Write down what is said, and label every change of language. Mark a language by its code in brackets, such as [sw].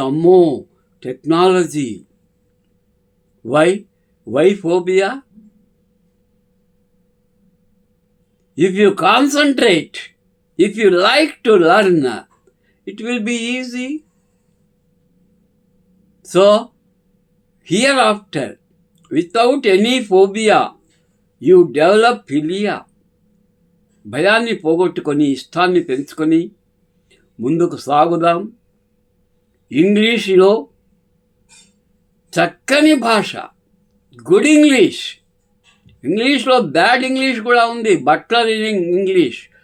[en] అమ్మో, technology, why phobia? If you concentrate, if you like to learn, it will be easy. So, hereafter, without any phobia, you develop philia. [te] భయాన్ని పోగొట్టుకొని ఇష్టాన్ని పెంచుకొని ముందుకు సాగుదాం. ఇంగ్లీష్లో చక్కని భాష, గుడ్ ఇంగ్లీష్. ఇంగ్లీష్లో బ్యాడ్ ఇంగ్లీష్ కూడా ఉంది. Butler English.